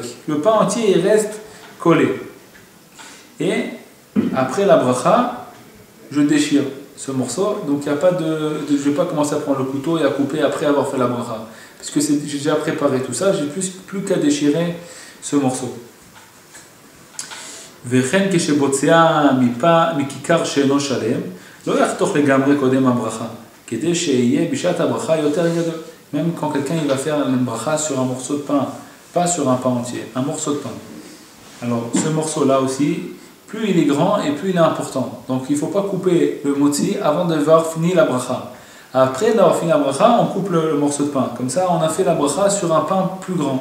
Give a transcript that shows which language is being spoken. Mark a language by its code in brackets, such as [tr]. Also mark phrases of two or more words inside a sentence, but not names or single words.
[fr] Le pain entier il reste collé. Et après la bracha, je déchire ce morceau, donc il y a pas je ne vais pas commencer à prendre le couteau et à couper après avoir fait la bracha. Parce que j'ai déjà préparé tout ça, j'ai plus qu'à déchirer ce morceau. [he] וכן כשבוצע מכיכר שאינו שלם, לא יחתוך לגמרי קודם הברכה, כדי שיהיה בשעת הברכה יותר גדול. [fr] Même quand quelqu'un il va faire une bracha sur un morceau de pain, pas sur un pain entier, un morceau de pain. Alors ce morceau-là aussi, plus il est grand et plus il est important. Donc il ne faut pas couper le motzi avant d'avoir fini la bracha. Après d'avoir fini la bracha, on coupe le morceau de pain. Comme ça, on a fait la bracha sur un pain plus grand.